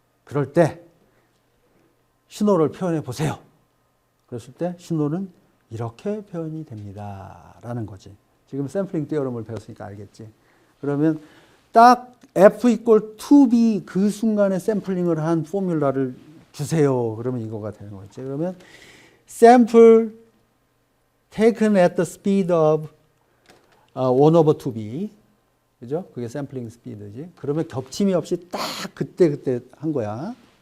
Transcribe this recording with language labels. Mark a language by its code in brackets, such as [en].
[ko] 그럴 때, 신호를 표현해 보세요. 그랬을 때, 신호는 이렇게 표현이 됩니다. 라는 거지. 지금 샘플링 티어럼을 배웠으니까 알겠지. 그러면 딱 f equal to b 그 순간에 샘플링을 한 포뮬라를 주세요. 그러면 이거가 되는 거죠. 그러면 [en] sample taken at the speed of 1 over 2b. [ko] 그죠? 그게 샘플링 스피드지. 그러면 겹침이 없이 딱 그때 한 거야.